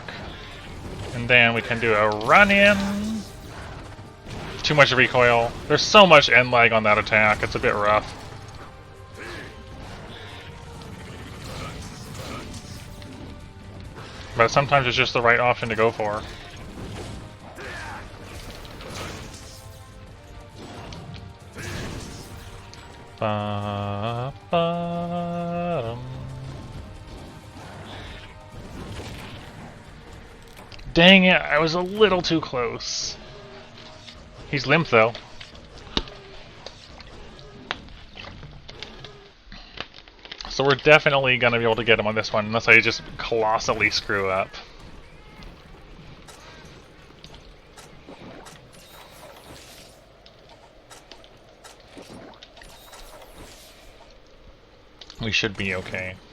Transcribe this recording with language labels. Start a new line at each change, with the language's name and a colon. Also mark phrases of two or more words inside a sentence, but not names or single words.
English: And then we can do a run-in. Too much recoil. There's so much end lag on that attack, it's a bit rough. But sometimes it's just the right option to go for. Ba-ba-dum. Dang it, I was a little too close. He's limp though. So we're definitely going to be able to get him on this one, unless I just colossally screw up. We should be okay.